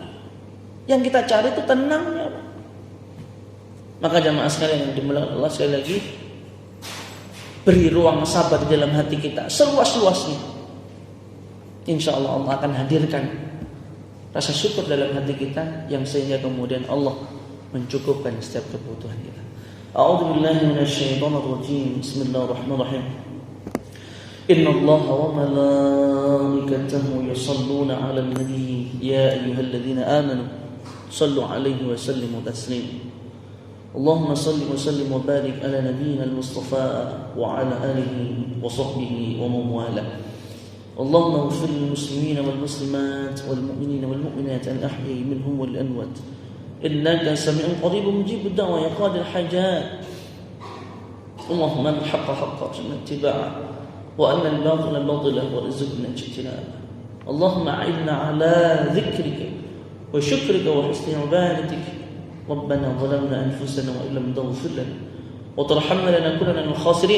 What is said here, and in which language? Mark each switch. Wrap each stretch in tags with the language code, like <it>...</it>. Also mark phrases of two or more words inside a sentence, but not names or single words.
<id>Yang kita cari itu tenangnya. Maka jamaah sekalian yang dimuliakan Allah, sekali lagi, beri ruang sabar di dalam hati kita seluas-luasnya.</id> <ar>إن شاء الله</ar> <id>Allah akan hadirkan rasa syukur dalam hati kita, yang sehingga kemudian Allah mencukupkan setiap kebutuhan kita.</id> <ar>أعوذ بالله من الشيطان الرجيم. بسم الله الرحمن الرحيم. إن الله وملائكته يصلون على النبي يا أيها الذين آمنوا صلوا عليه وسلموا تسليما. اللهم صل وسلم وبارك على نبينا المصطفى وعلى آله وصحبه ومن والى. اللهم اغفر للمسلمين والمسلمات والمؤمنين والمؤمنات الأحياء منهم والأموات إنك سميع قريب مجيب الدعوات يا قاضي الحاجات. اللهم الحق حقا اتباعه وأن الباطل باطلا وارزقنا اجتنابه. اللهم أعنا على ذكرك وشكرك وحسن عبادتك. ربنا ظلمنا أنفسنا وإن لم تغفر لنا وترحمنا لنكونن من الخاسرين.</ar>